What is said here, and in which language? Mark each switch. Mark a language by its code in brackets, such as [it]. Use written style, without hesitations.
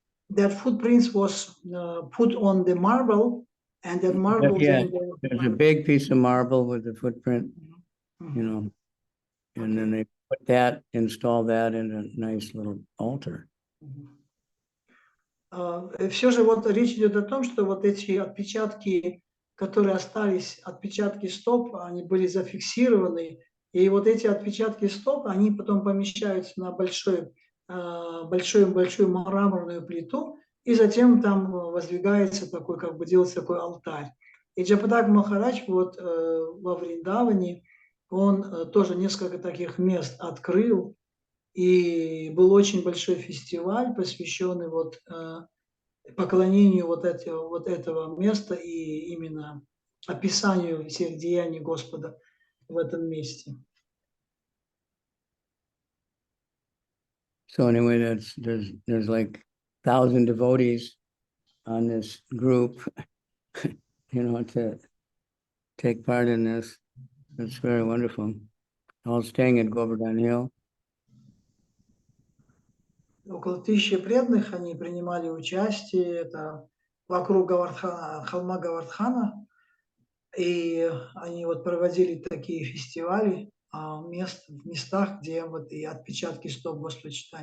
[en] That footprints was put on the marble, and that marble. Yeah, there's a big piece of marble with the footprint, and then they install that in a nice little altar. [ru] Все же речь идет о том, что эти отпечатки, которые остались, отпечатки стоп, они были зафиксированы, и эти отпечатки стоп, они потом помещаются на большую мраморную плиту, и затем там воздвигается такой, делается такой алтарь. И Джайапатака Махарадж во Вриндаване, он тоже несколько таких мест открыл, И был очень большой фестиваль, посвященный вот поклонению вот этого места и именно описанию всех деяний Господа в этом месте. [en] So anyway, there's like 1,000 devotees on this group, to take part in this. It's very wonderful. All staying at Govardhan Hill. [ru] Около 1000 преданных, они принимали участие, это вокруг холма Гавардхана, и они вот проводили такие фестивали в местах, где вот и отпечатки стоп Господа.